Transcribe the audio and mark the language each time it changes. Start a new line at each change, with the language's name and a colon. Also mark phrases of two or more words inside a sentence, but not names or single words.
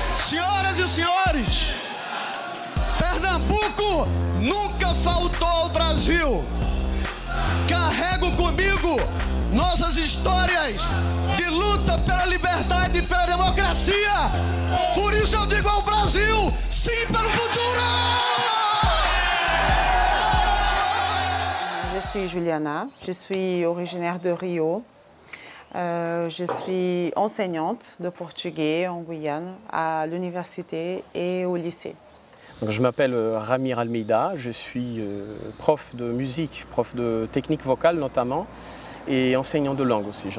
Portuguese: Senhoras e senhores, Pernambuco nunca faltou ao Brasil. Carrego comigo nossas histórias de luta pela liberdade e pela democracia. Por isso eu digo ao Brasil, sim pelo futuro!
French: Je suis Juliana, je suis originaire de Rio. Je suis enseignante de portugais en Guyane, à l'université et au lycée. Donc, je m'appelle Ramir Almeida, je suis prof de musique, prof de technique vocale notamment, et enseignant de langue aussi.